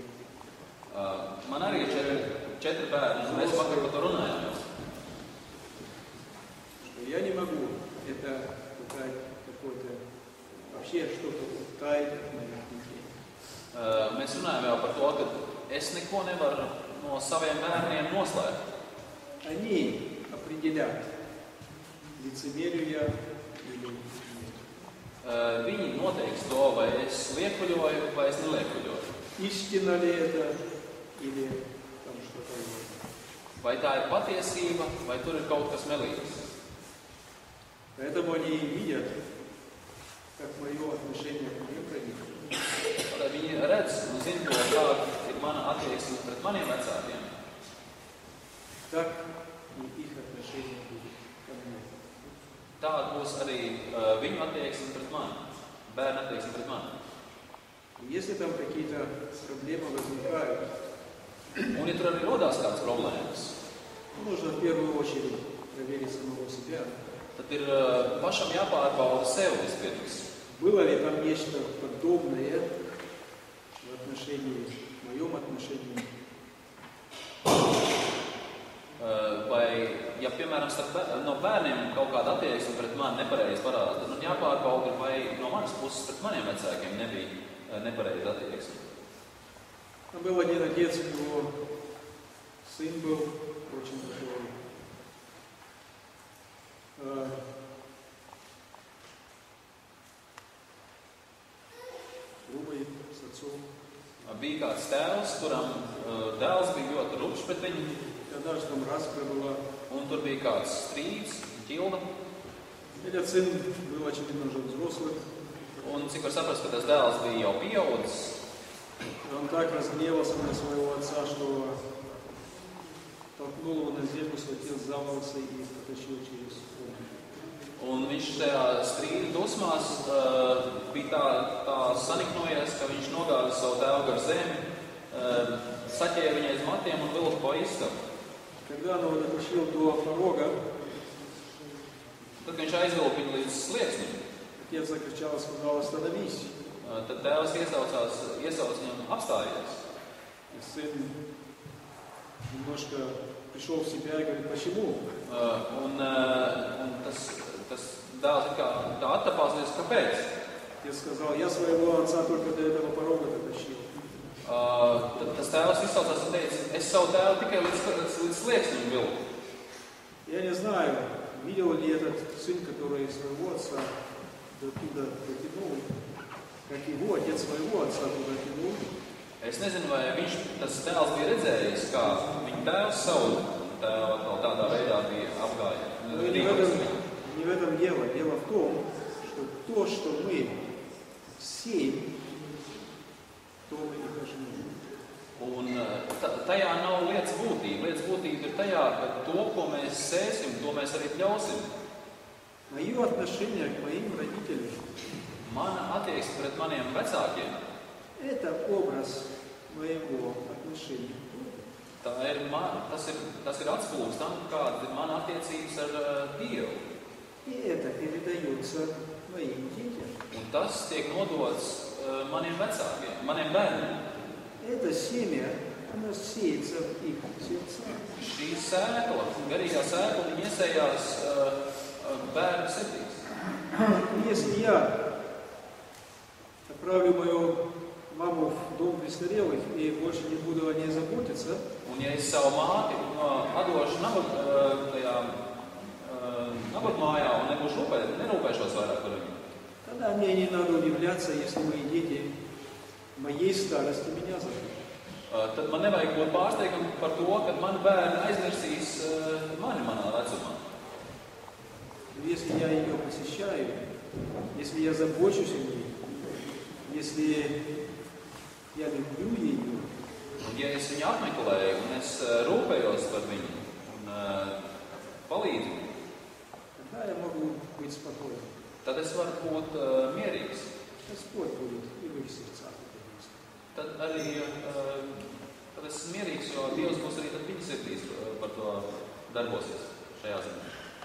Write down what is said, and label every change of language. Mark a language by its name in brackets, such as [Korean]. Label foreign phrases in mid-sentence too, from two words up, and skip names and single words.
[Latvian] Man arī ir 4 bērni, un mēs vakar par to runājām. [Russian] Что я не могу это какое-то вообще что-то утаить от моих детей. [Latvian] Mēs runājām jau par to, ka es neko nevaru no saviem bērniem noslēpt. [Russian] Они определят, лицемерию я или нет. [Latvian] Viņi noteiks to, vai es liekuļoju, vai es neliekuļoju. [Russian] Истина ли это или там что-то есть. [Latvian] Vai tā ir patiesība, vai tur ir kaut kas melīgs. [Russian] Поэтому они видят, как мое отношение к моим родителям. [Latvian] Tādēļ viņi redz un zina to, kāda ir mana attieksme pret maniem vecākiem. [Russian] Так и их отношение будет ко мне. [Latvian] Tāda būs arī viņu attieksme pret mani, bērnu attieksme pret mani. [Russian] Если там какие-то проблемы возникают, [Latvian] Un, ja tur arī rodās kādas problēmas, [Russian] нужно в первую очередь проверить самого себя. [Latvian] tad ir pašam jāpārbauda sev vispirms. [Russian] Было ли там нечто подобное в отношении, в моем отношении? [Latvian] Vai, ja, piemēram, no bērniem kaut kāda attieksme pret mani nepareizi parāda, tad jāpārbauda, vai no manas puses pret maniem vecākiem nebija nepareiza attieksme. [Russian] Там был один отец, у него сын был очень такой грубый с отцом. [Latvian] Bija kāds tēvs, kuram dēls bija ļoti rupšs pret viņu, [Russian] Даже там распря была. [Latvian] un tur bija kāds strīds, ķilda. [Russian] Этот сын был, очевидно, уже взрослым. [Latvian] Un cik var saprast, ka tas dēls bija jau pieaudzis. [Russian] Он так разгневался на своего отца, что толкнул его на землю, схватил за волосы и потащил через огонь. [Latvian] Un viņš tajā strīda dusmās bija tā saniknojies, ka viņš nogāza savu tēvu gar zemi, saķēra viņai uz matiem un vilka pa istabu. [Russian] Когда он его дотащил до порога, [Latvian] Tad, kad viņš aizvilka viņu līdz slieksnim, [Russian] отец закричал и сказал: «Остановись!» [Latvian] tad tēvs iesauca viņam apstājies. [Russian] И сын немножко пришел в себя и говорит: «Почему?» [Latvian] Un tas dēls kā attapās līdz, kāpēc? [Russian] Отец сказал: «Я своего отца только до этого порога дотащил». [Latvian] Tad tas tēvs izsaucās un teica: es savu tēvu tikai līdz slieksnim vilku. [Russian] Я не знаю, видел ли этот сын, который своего отца до туда дотянул, как его отец своего отца туда тянул. Es nezinu, vai tas tēls bija redzējis, kā viņa tēvs savu tēvu tādā veidā bija apgājis. Не в этом дело. Дело в том, что то, что мы сеем, то мы и пожнем. [Latvian] Un tajā nav lietas būtība. Lietas būtība ir tajā, ka to, ko mēs sēsim, to mēs arī pļausim. [Russian] Мое отношение к моим родителям — [Latvian] Mana attieksme pret maniem vecākiem, [Russian] это образ моего отношения. [Latvian] Tas ir atspūgs tam, kāda ir mana attiecības ar Dievu. [Russian] И это передается моим детям. [Latvian] Un tas tiek nodots maniem vecākiem, maniem bērniem. [Russian] Это семя, оно сеется в их сердцах. [Latvian] Šī sēkla, garīgā sēkla, viņa iesējās bērnu sirdīs. [Russian] Если я направлю маму в дом престарелых и больше не буду о ней заботиться, [Latvian] Un ja es savu māti atdošu nabadmājā un nebūšu nerūpēšos vairāk par viņu, [Russian] тогда мне не надо удивляться, если мои дети моей старости меня забудут. [Latvian] tad man nevajag būt pārsteigam par to, ka mani bērni aizmirsīs mani manā vecumā. [Russian] Если я ее посещаю, если я забочусь о ней, если я люблю ее, [Latvian] Un ja es viņu apmeklēju un es rūpējos par viņu un palīdzu, [Russian] тогда я могу быть спокоен. [Latvian] tad es varu būt mierīgs. [Russian] Господь будет и в их сердцах. [Latvian] Tad arī tad es esmu mierīgs, jo Dievs būs arī tad viņa sirdīs par to darbosies šajā zemē.